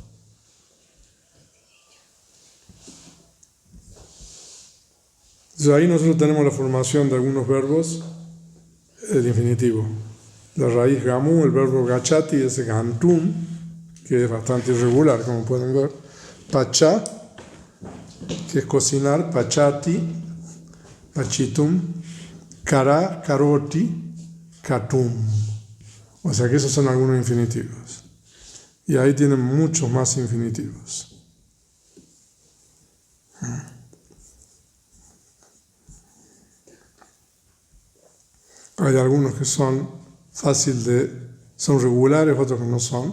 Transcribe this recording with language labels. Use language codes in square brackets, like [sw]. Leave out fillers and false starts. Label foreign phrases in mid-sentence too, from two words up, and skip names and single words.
[es] Entonces ahí nosotros tenemos la formación de algunos verbos, el infinitivo. La raíz gamu, el verbo gachati es gantum, que es bastante irregular, como pueden ver. Pacha, que es cocinar, [pi] pachati, pachitum, kara, karoti, katum. [es] O sea que esos son algunos infinitivos. Y ahí tienen muchos más infinitivos. Hay algunos que son son regulares, otros que no son.